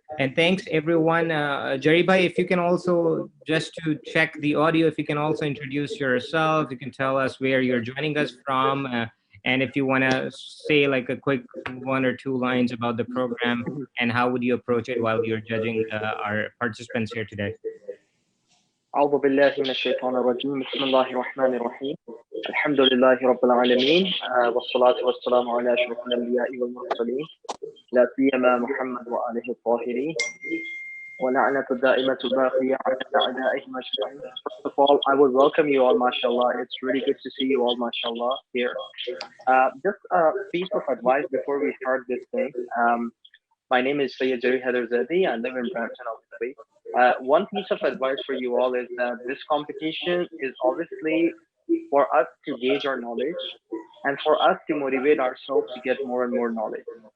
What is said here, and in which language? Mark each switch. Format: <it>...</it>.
<en>And thanks, everyone. Jaribai, if you can also, just to check the audio, if you can also introduce yourself, you can tell us where you're joining us from. And if you want to say like a quick 1 or 2 lines about the program and how would you approach it while you're judging our participants here today.</en> <ar>أعوذ بالله من الشيطان الرجيم بسم الله الرحمن الرحيم الحمد لله رب العالمين والصلاة والسلام على أشرف الأنبياء والمرسلين لا سيما محمد وآله الطاهرين ولعنة الدائمة باقية على أعدائهم أجمعين.</ar> <en>First of all, I would welcome you all, mashallah. It's really good to see you all, mashallah, here. Just a piece of advice before we start this thing. My name is Sayyid Jari Heather Zedi. I live in Brampton, obviously. One piece of advice for you all is that this competition is obviously for us to gauge our knowledge and for us to motivate ourselves to get more and more knowledge.</en>